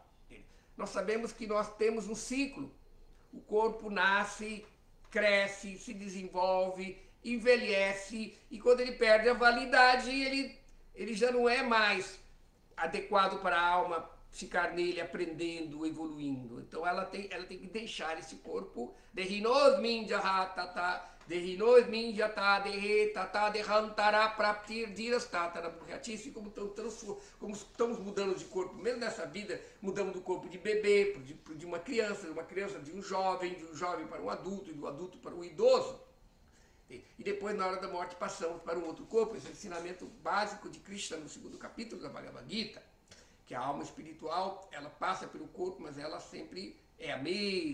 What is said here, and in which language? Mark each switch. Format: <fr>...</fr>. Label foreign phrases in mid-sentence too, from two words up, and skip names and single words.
<pt>Nós sabemos que nós temos um ciclo. O corpo nasce, cresce, se desenvolve, envelhece, e quando ele perde a validade, ele já não é mais adequado para a alma ficar nele aprendendo, evoluindo. Então ela tem que deixar esse corpo.</pt> <sa>देहिनोऽस्मिन् यथा, देहिनोऽस्मिन् यथा देहे तथा देहान्तर प्राप्तिर् धीरस्तत्र मुह्यति.</sa> <pt>Como estamos mudando de corpo, mesmo nessa vida, mudamos do corpo de bebê, de uma criança, de um jovem para um adulto, e do adulto para um idoso. E depois, na hora da morte, passamos para um outro corpo. Esse é o ensinamento básico de Krishna no 2º capítulo da Bhagavad Gita, que a alma espiritual, ela passa pelo corpo, mas ela sempre é a mesma.</pt>